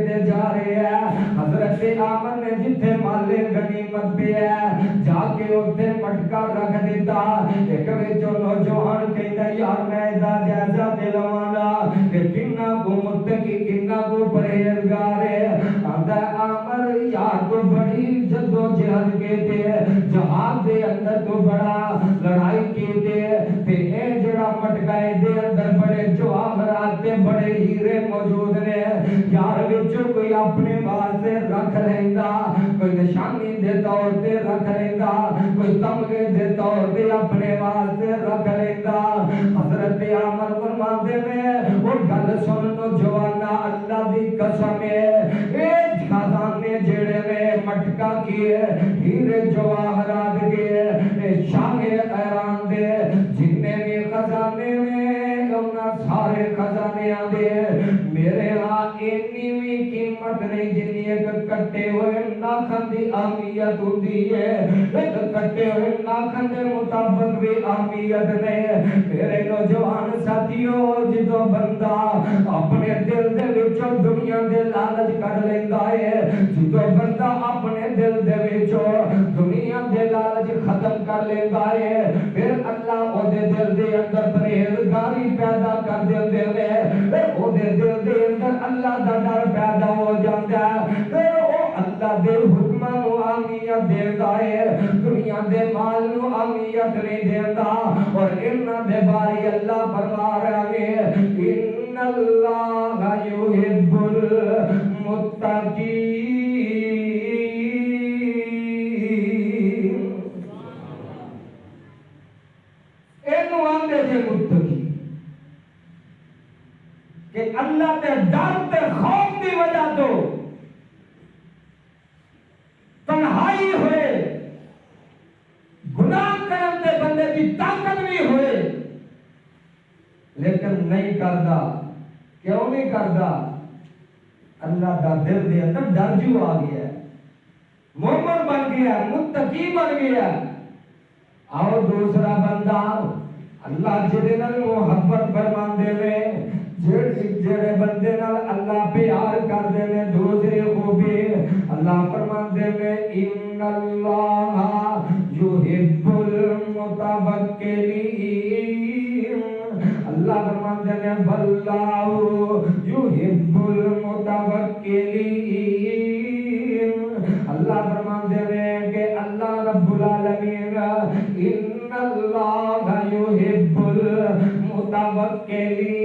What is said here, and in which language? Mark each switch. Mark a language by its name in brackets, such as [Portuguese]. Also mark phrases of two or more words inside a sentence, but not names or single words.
[Punjabi] تے جا رہا ہے حضرت عمر نے جتھے مال غنیمت پہ ہے جا کے اوتھے مٹکا رکھ دیتا ایک وچوں نوجوان کہندا یار میں دا جائزہ دے لواں کہ کنا کو متقی کنا کو پرہیزگار ہے آندا عمر یار تو بڑی جدوجہد کے تے جہاد دے اندر تو بڑا لڑائی کی تے اے جڑا مٹکا ہے دے اندر بڑے جواہرات تے بڑے ہیرے موجود نے یار وچوں کوئی اپنے واسطے رکھ لیندا کوئی نشانی دے طور تے رکھ لیندا کوئی تمغے دے طور تے اپنے واسطے رکھ لیندا حضرت عمر فرماندے نے او گل سن نوجوانا اللہ دی قسم ہے اے خزانے جڑے نے مٹکا کیے ہیرے جواہرات کے اے شاہ ایران دے جتنے بھی خزانے نے انہاں سارے خزانیاں دے میرے ہاں اتنی بھی قیمت نہیں جتنی ایک کٹے ہوئے ناخن دی اہمیت ہوتی ہے ایک کٹے ہوئے ناخن دے مطابق بھی اہمیت نہیں میرے نوجوان ساتھیوں جدو بندہ اپنے دل دے وچوں دنیا دے لالچ کر لیندا ہے جدو بندہ اپنے دل دے وچوں دنیا دے لالچ ختم کر لیندا ہے پھر اللہ او دے دل دے اندر پرہیزگاری پیدا کر دیندے نے او دے دل دے اندر اللہ دا ڈر پیدا ہو جاتا ہے پھر او اللہ دے حکماں نوں اہمیت دیندا ہے دنیا دے مال نوں اہمیت نہیں دیندا اور انہاں دے بارے اللہ فرما رہا ہے ان [Arabic] اللہ یحب المتقین [Punjabi] اینو آندے جے متقی کہ اللہ تے ڈر تے خوف دی وجہ تو تنہائی ہوئے گناہ کرن تے بندے کی طاقت بھی ہوئے لیکن نہیں کردا کیوں نہیں کردا اللہ دا دل دے اندر ڈر جو آ گیا ہے مومن بن گیا متقی بن گیا اور دوسرا بندہ اللہ جدے نال محبت فرماندے نے جڑے بندے نال اللہ پیار کردے نے دوسری خوبی اللہ فرماندے نے [Arabic] ان اللہ یحب المتوکلین [Punjabi] اللہ فرماندے نے [Arabic] واللہ یحب المتوکلین [Punjabi] اللہ فرماندے نے کہ [Arabic] اللہ رب العالمین ان اللہ یحب المتوکلین